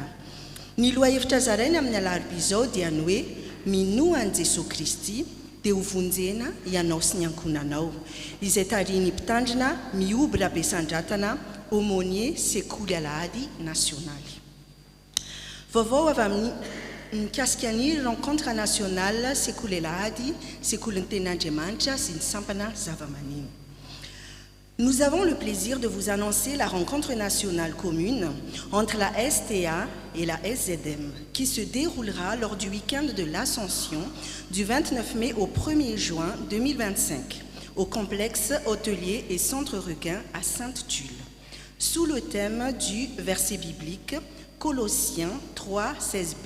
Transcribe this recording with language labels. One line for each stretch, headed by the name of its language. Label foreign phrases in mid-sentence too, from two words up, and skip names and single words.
Malagasy: Ny lohahevitra zaraina amin'ny alarobia izao dia ny hoe minoany Jesosy Kristy dia ho vonjena ianao sy ny ankonanao, izay tarihin'ny mpitandrina Mioby Rabesandratana, aumônier sekoly alahady nasionaly. Vaovao avy amin'ny mikasika ny
French: rencontre nationale
Malagasy: sekoly alahady, sekoly ny tenin'Andriamanitra sy ny sampana zava-maneno.
French: Nous avons le plaisir de vous annoncer la rencontre nationale commune entre la STA et la SZM qui se déroulera lors du week-end de l'Ascension du 29 mai au 1er juin 2025 au complexe hôtelier et centre Requin à Sainte-Tulle, sous le thème du verset biblique Colossiens 3, 16b.